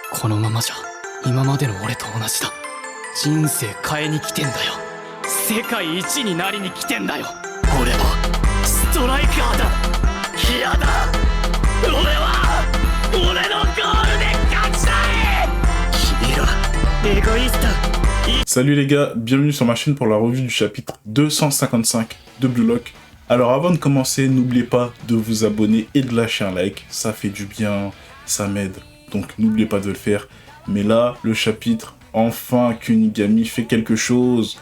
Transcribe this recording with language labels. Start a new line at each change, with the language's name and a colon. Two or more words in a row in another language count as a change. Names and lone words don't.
Japanese: このままじゃ今までの俺と同じだ。人生変えに来てんだよ。世界一になりに来てんだよ。俺はストライカーだ。嫌だ。俺は俺のゴールで勝ちたい。君らエゴイスト。
French: Salut les gars, bienvenue sur ma chaîne pour la revue du chapitre 255 de Blue Lock. Alors avant de commencer, n'oubliez pas de vous abonner et de lâcher un like, ça fait du bien, ça m'aide, donc n'oubliez pas de le faire. Mais là, le chapitre, enfin Kunigami fait quelque chose.